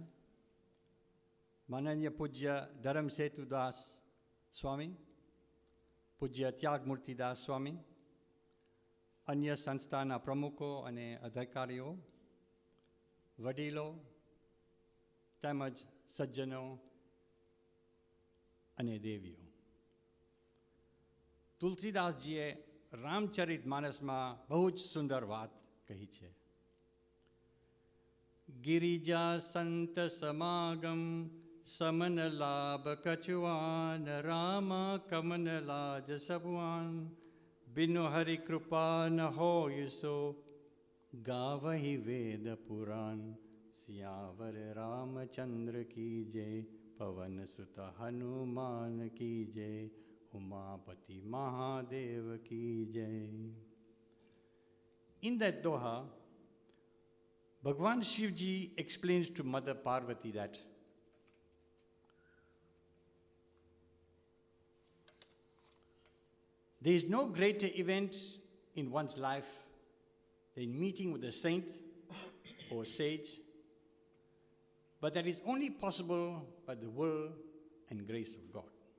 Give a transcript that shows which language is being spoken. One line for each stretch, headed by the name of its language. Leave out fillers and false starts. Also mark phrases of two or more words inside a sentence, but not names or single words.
Gujarati: માનનીય પૂજ્ય ધર્મ સેતુ દાસ સ્વામી, પૂજ્ય ત્યાગમૂર્તિ દાસ સ્વામી, અન્ય સંસ્થાના પ્રમુખો અને અધિકારીઓ, વડીલો તેમજ સજ્જનો અને દેવીઓ, તુલસીદાસજીએ રામચરિત માનસમાં બહુ જ સુંદર વાત કહી છે.
Hindi: गिरिजा संत समागम समन लाभ कछुआन रामा कमन लाज सबुआन बिनु हरि कृपा न हो सो गावहि वेद पुराण सियावर रामचंद्र की जय पवन सुत हनुमान की जय उमापति महादेव की जय.
English: In that doha, Bhagwan Shivji explains to Mother Parvati that there is no greater event in one's life than meeting with a saint or sage, but that is only possible by the will and grace of God.